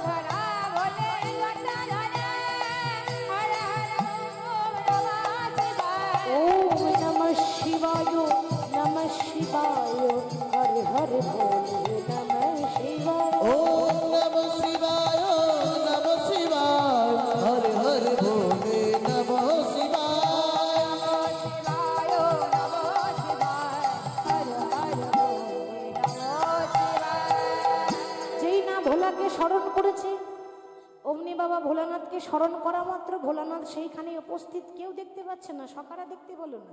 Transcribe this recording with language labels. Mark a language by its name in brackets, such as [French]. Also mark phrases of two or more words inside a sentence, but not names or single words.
[Hindi] ओम नमः शिवाय, नमः शिवाय, हर हर भोले नमः शिवाय। ओम नमः शिवाय, नमः शिवाय, हरे हरे भोले नमः शिवाय। [Bangla] যেই না ভোলাকে স্মরণ করেছে, অমনি বাবা ভোলানাথকে স্মরণ করা মাত্র ভোলানাথ সেইখানে উপস্থিত, কেউ দেখতে পাচ্ছে না, সকারা দেখতে বলো না।